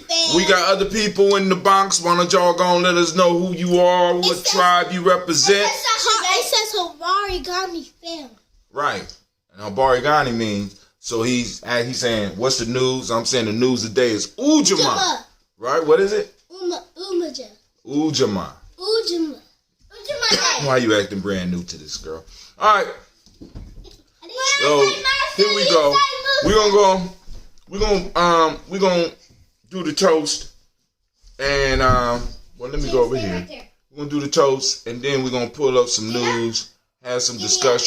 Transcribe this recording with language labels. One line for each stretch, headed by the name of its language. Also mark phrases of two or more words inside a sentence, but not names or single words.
English: We got other people in the box. Why don't y'all go and let us know who you are, what tribe you represent. It says
Swahili: Habari Ghani
English: fam. Right. And
Swahili: Habari Ghani
English: means, so he's saying, what's the news? I'm saying the news today is Ujima. Right? What is it? Umaja. Ujima. Ujima. Why are you acting brand new to this, girl? All right. So here we go. We're gonna do the toast, and well, let me go over here. We're gonna do the toast, and then we're gonna pull up some news, have some discussion.